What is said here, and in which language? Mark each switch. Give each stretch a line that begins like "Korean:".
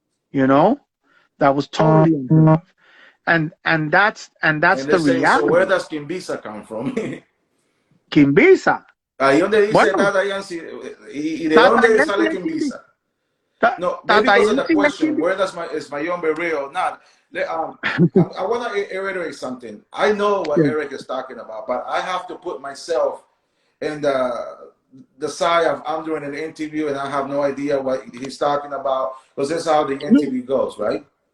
English: You know? That was totally unheard of. And that's the reality. So where does Kimbisa come from? Kimbisa.
Spanish: Ahí donde dice Tata Yancy, ¿y de dónde sale Kimbisa?
English: No, maybe because of the question, where is Mayombe real or not? I want to reiterate something. I know what Eric is talking about, but I have to put myself in the side of I'm doing an interview and I have no idea what he's talking about because that's how the interview goes, right?